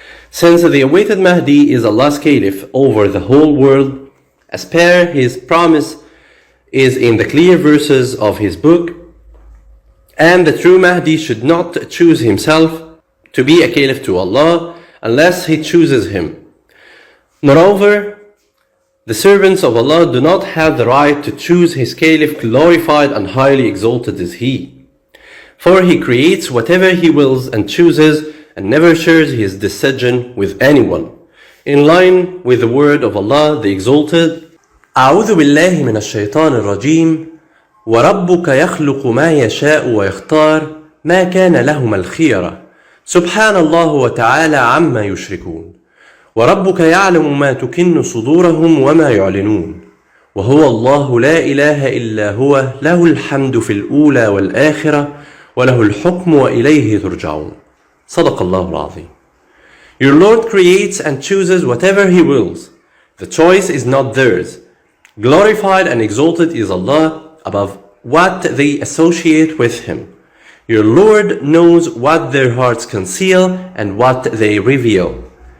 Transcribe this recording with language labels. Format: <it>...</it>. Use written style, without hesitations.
<en>Since the awaited Mahdi is Allah's caliph over the whole world, as per His promise is in the clear verses of His book, and the true Mahdi should not choose himself to be a caliph to Allah unless he chooses him. Moreover, the servants of Allah do not have the right to choose his caliph, glorified and highly exalted is he. For he creates whatever he wills and chooses and never shares his decision with anyone. In line with the word of Allah, the exalted,</en> <ar>أعوذ بالله من الشيطان الرجيم وربك يخلق ما يشاء ويختار ما كان لهم الخيرة سبحان الله وتعالى عما يشركون وربك يعلم ما تكن صدورهم وما يعلنون وهو الله لا إله إلا هو له الحمد في الأولى والآخرة وله الحكم وإليه ترجعون. صدق الله العظيم.</ar> <en>Your Lord creates and chooses whatever He wills. The choice is not theirs. Glorified and exalted is Allah above what they associate with Him. Your Lord knows what their hearts conceal and what they reveal.</en>